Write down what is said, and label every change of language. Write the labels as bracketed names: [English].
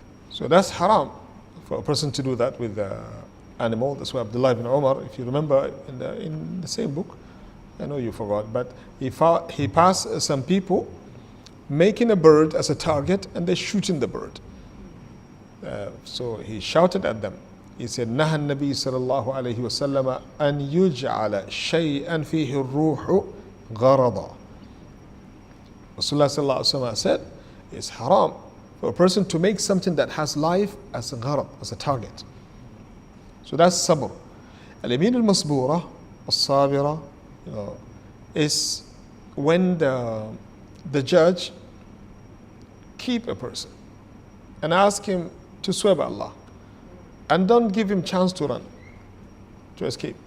[English] So that's haram for a person to do that with the animal. That's why Abdullah ibn Umar, if you remember in the same book, I know you forgot, but he passed some people making a bird as a target and they're shooting the bird. So he shouted at them. He said, [Arabic] نهى النبي صلى الله عليه وسلم أن يجعل شيئا فيه الروح غرضا. [English] Rasulullah صلى الله عليه وسلم said, it's haram for a person to make something that has life as a gharad, as a target. So that's sabr. Al-yamin al-masbura, al-sabira, is when the judge keep a person and ask him to swear by Allah and don't give him chance to run, to escape.